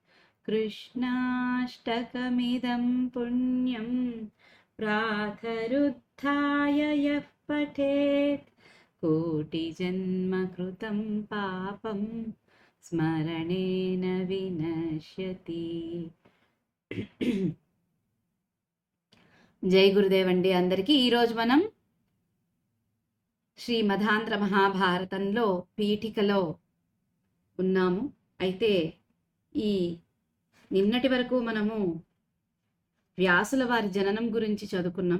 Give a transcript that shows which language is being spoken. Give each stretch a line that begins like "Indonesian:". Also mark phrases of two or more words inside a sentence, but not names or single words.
Sanskrit: कृष्णाष्टकमिदं पुण्यं प्रातरुत्थाय यः पठेत् कोटिजन्मकृतं पापं स्मरणेन विनश्यति।
Telugu: జై గురుదేవ్ అండి అందరికీ. ఈరోజు మనం శ్రీమదాంధ్ర మహాభారతంలో పీఠికలో ఉన్నాము. అయితే ఈ నిన్నటి వరకు మనము వ్యాసుల వారి జననం గురించి చదువుకున్నాం.